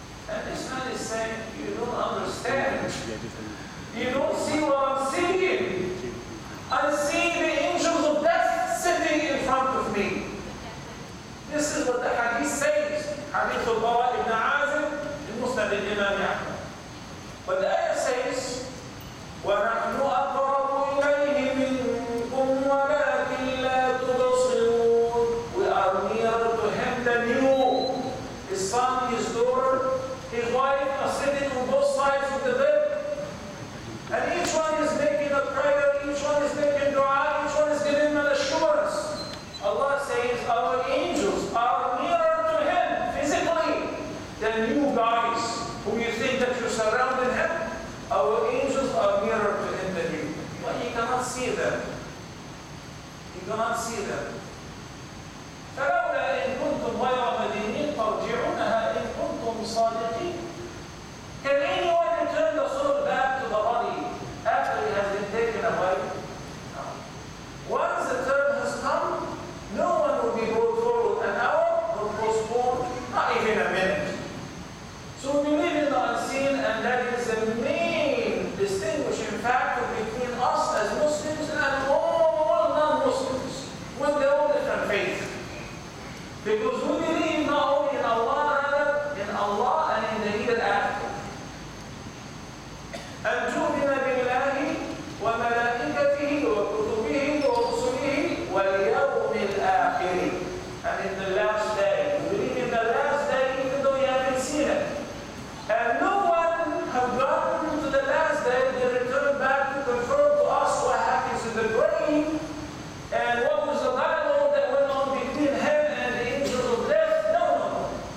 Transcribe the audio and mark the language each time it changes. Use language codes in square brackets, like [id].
[en] And this man is saying, you don't understand. You don't see what I'm seeing. I see the angels of death sitting in front of me. This is what the hadith says. Hadith of Bara ibn Azib in Musnad al-Imam Ahmad. But the ayah says, [ar] وَنَحْنُ أَقْرَبُ إِلَيْهِ مِنْكُمْ وَلَكِنْ لَا تُبْصِرُونَ. [en] We are nearer to him than you. His son, his daughter, his wife are sitting on both sides of the bed. And each one is making a prayer, each one is making dua, each one is giving an assurance. Allah says our angels are nearer to him physically than you guys who you think that you're surrounding him. Our angels are nearer to him than you. But you cannot see them. You cannot see them. [ar] فلولا إن كنتم غير مدينين ترجعونها إن كنتم صادقين. [en] Can anyone return the soul back to the body after it has been taken away? No. Once the turn has come, no one will be brought forward an hour or postponed, not even a minute. So we live in the unseen, and that is the main distinguishing factor between us as Muslims and all non-Muslims with their own different faith. Because we believe not only in Allah, rather in Allah and in the hereafter. [ar] أن تؤمن بالله وملائكته وكتبه ورسله واليوم الآخر. [en] And in the last day. We believe in the last day even though you haven't seen it. And no one have gone to the last day, they return back to confirm to us what happens in the grave and what was the dialogue that went on between him and the angels of death. No, no, no.